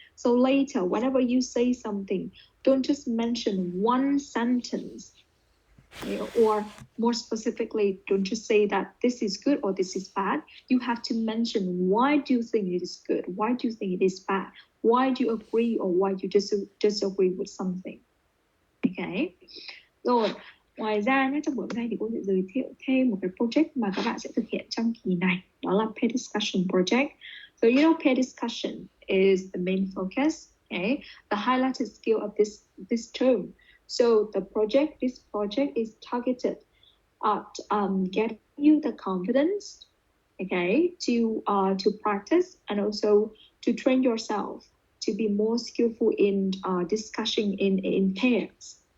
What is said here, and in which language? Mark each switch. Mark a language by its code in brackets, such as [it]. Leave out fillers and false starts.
[en] So later, whenever you say something, don't just mention one sentence, okay? Or more specifically, don't just say that this is good or this is bad. You have to mention why do you think it is good? Why do you think it is bad? Why do you agree or why do you disagree with something? Okay. [vi] Rồi, ngoài ra nhé, trong buổi hôm nay thì cô sẽ giới thiệu thêm một cái project mà các bạn sẽ thực hiện trong kỳ này, đó là peer discussion project. [en] So you know, peer discussion is the main focus, okay, the highlighted skill of this term. So this project is targeted at getting you the confidence, okay, to practice and also to train yourself to be more skillful in discussing in pairs.